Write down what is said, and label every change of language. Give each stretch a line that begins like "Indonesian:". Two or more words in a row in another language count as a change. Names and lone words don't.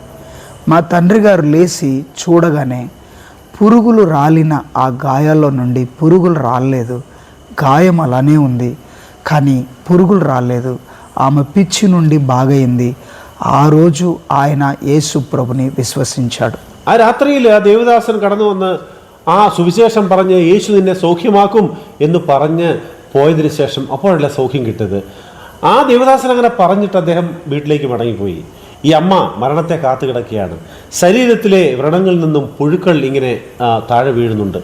Telugu: మా తండ్రి గారు లేచి చూడగానే పురుగులు రాలిన ఆ గాయాల్లో నుండి పురుగులు రాలేదు, గాయం అలానే ఉంది కానీ పురుగులు రాలేదు. ఆమె పిచ్చి నుండి బాగయింది. ఆ రోజు ఆయన యేసు ప్రభుని విశ్వసించాడు.
Malayalam: ആ രാത്രിയിൽ ആ ദേവദാസൻ കടന്നു വന്ന് ആ സുവിശേഷം പറഞ്ഞ് യേശു നിന്നെ സൗഖ്യമാക്കും എന്ന് പറഞ്ഞ് പോയതിനു ശേഷം അപ്പോഴല്ല സൗഖ്യം കിട്ടിയത്. ആ ദേവദാസൻ അങ്ങനെ പറഞ്ഞിട്ട് അദ്ദേഹം വീട്ടിലേക്ക് മടങ്ങിപ്പോയി. ഈ അമ്മ മരണത്തെ കാത്തു കിടക്കുകയാണ്. ശരീരത്തിലെ വ്രണങ്ങളിൽ നിന്നും പുഴുക്കൾ ഇങ്ങനെ താഴെ വീഴുന്നുണ്ട്.